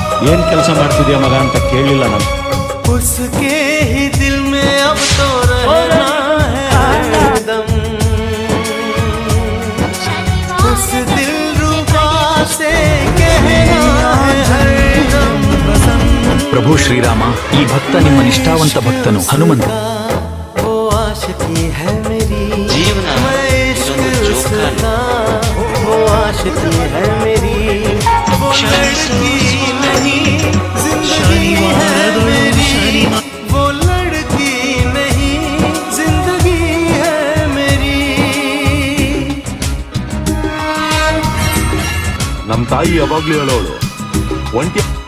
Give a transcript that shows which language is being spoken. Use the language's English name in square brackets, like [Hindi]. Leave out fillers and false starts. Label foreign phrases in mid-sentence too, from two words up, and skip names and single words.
[Kannada] ಏನ್ ಕೆಲಸ ಮಾಡ್ತಿದ್ಯಾ ಮಗ ಅಂತ ಕೇಳಲಿಲ್ಲ ನಾನು. [Hindi] उसके ही दिल में अब तो रहना है हरदम, उस दिल रुबा से कहना है हरदम। [Kannada] ಪ್ರಭು ಶ್ರೀರಾಮ, ಈ ಭಕ್ತ ನಿಮ್ಮ ನಿಷ್ಠಾವಂತ ಭಕ್ತನು ಹನುಮಂತ. [Hindi] वो आशिकी है मेरी [Kannada] ಜೀವನ [Hindi] मैं इश्क [Kannada] ಇದೊಂದು [Hindi] उसका, वो आशिकी है मेरी वो लड़की नहीं जिंदगी है मेरी, वो लड़की नहीं जिंदगी है मेरी। [Kannada] ನಮ್ಮ ತಾಯಿ ಯಾವಾಗ್ಲೂ ಹೇಳೋಳು, ಒಂಟಿ